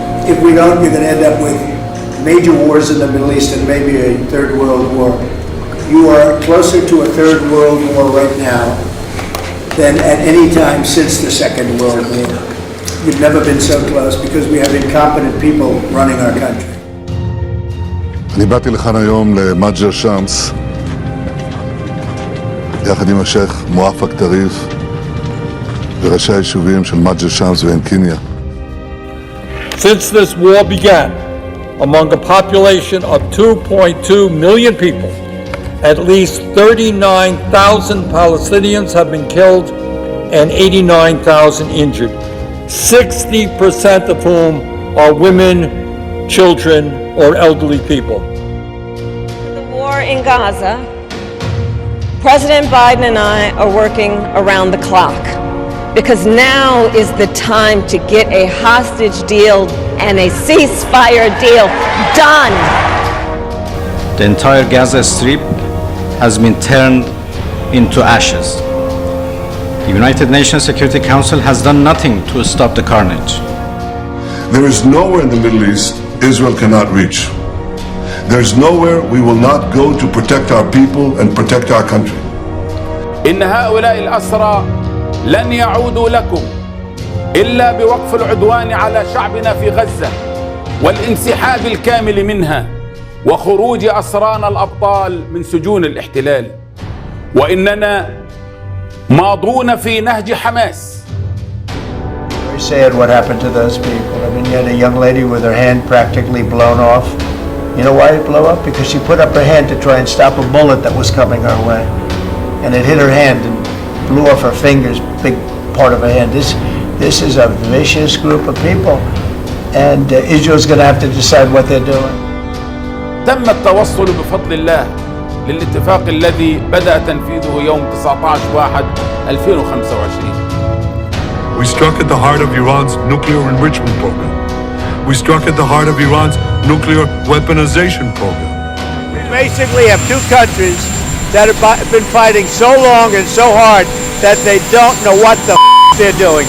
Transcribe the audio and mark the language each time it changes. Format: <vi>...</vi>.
<en>If we don't, you're going to end up with major wars in the Middle East and maybe a third world war. You are closer to a third world war right now than at any time since the Second World War. You've never been so close because we have incompetent people running our country.</en> <he>אני באתי לכאן היום למג'ר שמס יחד עם השייך מואפק טריף וראשי היישובים של מג'ר שמס ועין-קיניה.</he> <en>Since this war began, among a population of 2.2 million people, at least 39,000 Palestinians have been killed and 89,000 injured, 60% of whom are women, children, or elderly people. The war in Gaza, President Biden and I are working around the clock because now is the time to get a hostage deal and a ceasefire deal done. The entire Gaza Strip has been turned into ashes. The United Nations Security Council has done nothing to stop the carnage. There is nowhere in the Middle East Israel cannot reach. There is nowhere we will not go to protect our people and protect our country.</en> <ar>إن هؤلاء الأسرى لن يعودوا لكم إلا بوقف العدوان على شعبنا في غزة والانسحاب الكامل منها وخروج أسرانا الأبطال من سجون الاحتلال وإننا ماضون في نهج حماس.</ar> <en>Very sad what happened to those people. I mean, you had a young lady with her hand practically blown off. You know why it blew up? Because she put up her hand to try and stop a bullet that was coming her way. And it hit her hand and blew off her fingers, big part of her hand. This is a vicious group of people. And Israel's going to have to decide what they're doing.</en> <ar>تم التوصل بفضل الله للاتفاق الذي بدأ تنفيذه يوم 19/1/2025.</ar> <en>We struck at the heart of Iran's nuclear enrichment program. We struck at the heart of Iran's nuclear weaponization program. We basically have two countries that have been fighting so long and so hard that they don't know what the they're doing.</en>